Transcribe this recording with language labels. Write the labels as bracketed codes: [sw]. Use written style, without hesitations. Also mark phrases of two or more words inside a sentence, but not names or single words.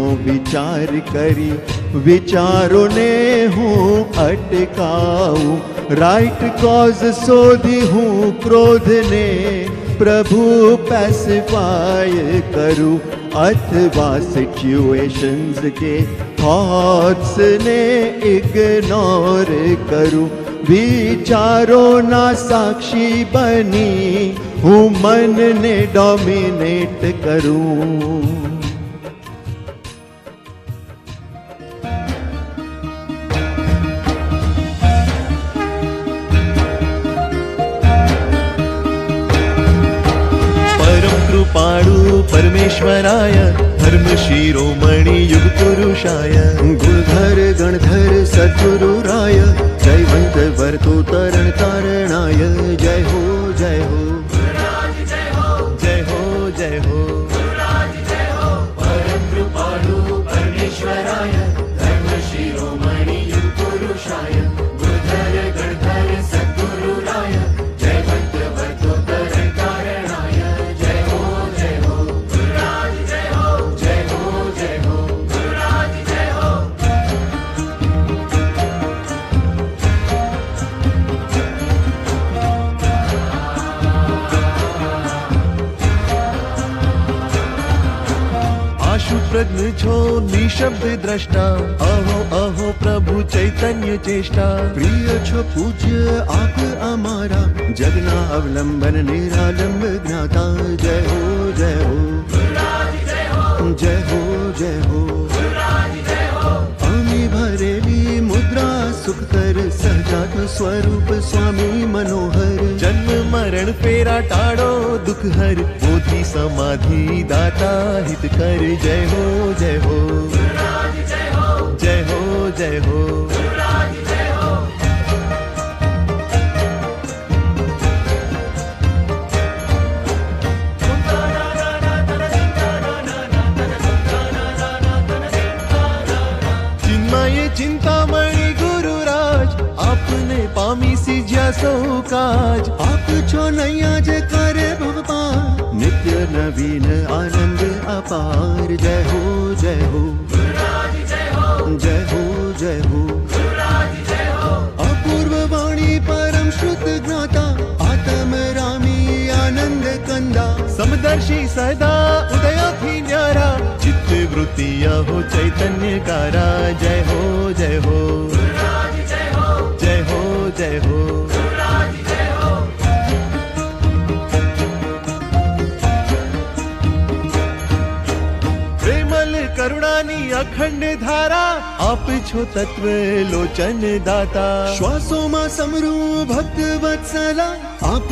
[gu] વિચાર કરી વિચારો ને હું અટકાઉં [en] right cause [gu] શોધી હું ક્રોધ ને પ્રભુ પેસિફાઈ કરું અથવા સિચ્યુએશન્સ કે થૉટ્સ ને ઇગ્નોર કરું વિચારો ના સાક્ષી બની હું મન ને ડોમિનેટ કરું કૃપાળુ પરમેશ્વરાય ધર્મ શિરોમણિ યુગ પુરુષાય ગુરુધર ગણધર સદ્ગુરુરાય જયવંત વર્તો તરણ તારણાય જય હો જય હો જય હો જય હો પરમ કૃપાળુ પરમેશ્વરાય ધર્મ શિરોમણિ યુગ પુરુષાય ગુરુધર ગણધર સદ્ગુરુરાય જયવંત વર્તો તરણ તારણાય જય હો જય હો જય હો જય હો જય હો આશુ પ્રજ્ઞ છો નિઃશબ્દ દ્રષ્ટા અહો અહો પ્રભુ ચૈતન્ય ચેષ્ટા પ્રિય છો પૂજ્ય આપ અમારા જગના અવલંબન નિરાલંબ જ્ઞાતા જય હો જય હો જય હો જય હો અમી ભરેલી મુદ્રા સુખ કર સહજાત સ્વરૂપ સ્વામી મનોહર જન્મ મરણ ફેરા ટાળો દુઃખ હર બોધિ સમાધિ દાતા હિત કર જય હો જય હો જય હો જય હો ચિન્મય ચિંતામણિ ગુરુરાજ આપને પામી સી જ્યાસો કાજ આપ છો નૈયા જે કરે ભગવાન નિત્ય નવીન આનંદ અપાર જય હો જય હો જય હો જય હો અપૂર્વ વાણી પરમ શ્રુત જ્ઞાતા આત્મ રામી આનંદ કંદા સમદર્શી સદા ઉદય થી ન્યારા ચિત્ત વૃત્તિયા હો ચૈતન્ય કારા જય હો જય હો જય હો જય હો પ્રેમલ કરુણાની અખંડ ધારા આપ છો તત્વ લોચન દાતા શ્વાસો માં સમરું ભક્ત વત્સલા આપ